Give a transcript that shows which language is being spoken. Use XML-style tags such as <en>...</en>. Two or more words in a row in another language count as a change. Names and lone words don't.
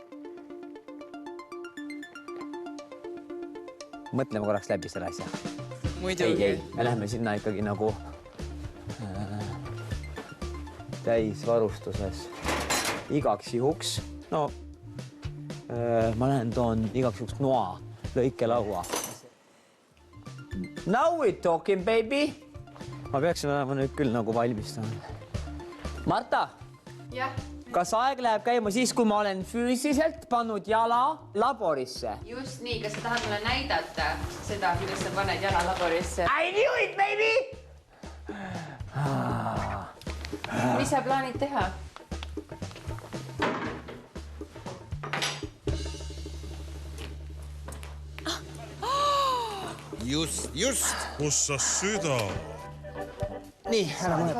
<et>Mõtleme korraks läbi selle asja. Muidugi. Ei, me läheme sinna ikkagi nagu täisvarustuses igaks juhuks. No, ma lähen toon igaks juhuks noa, lõikelaua.</et> <en>Now we talking, baby.</en> <et>Ma peaksin olema nüüd küll nagu valmistanud. Marta? Jah. Kas aeg läheb käima siis, kui ma olen füüsiliselt pannud jala laborisse? Just nii, kas sa tahad mulle näidata seda, kuidas sa paned jala laborisse?</et> <en>I knew it, baby!</en> <et>Mis sa plaanid teha? Just. Kus sa süda? Nii, ära mõned.</et>